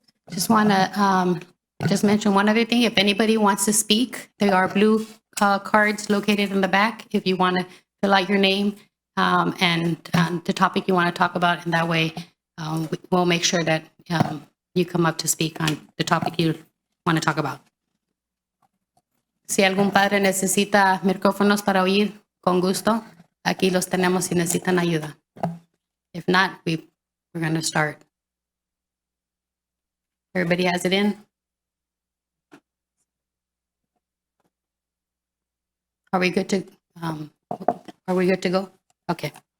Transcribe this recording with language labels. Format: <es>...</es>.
<en>Just want to just mention one other thing. If anybody wants to speak, there are blue cards located in the back. If you want to fill out your name and the topic you want to talk about, and that way we'll make sure that you come up to speak on the topic you want to talk about.</en> <es>Si algún padre necesita micrófonos para oír, con gusto, aquí los tenemos si necesitan ayuda.</es> <en>If not, we're going to start. Everybody has it in? Are we good to go? Okay.</en>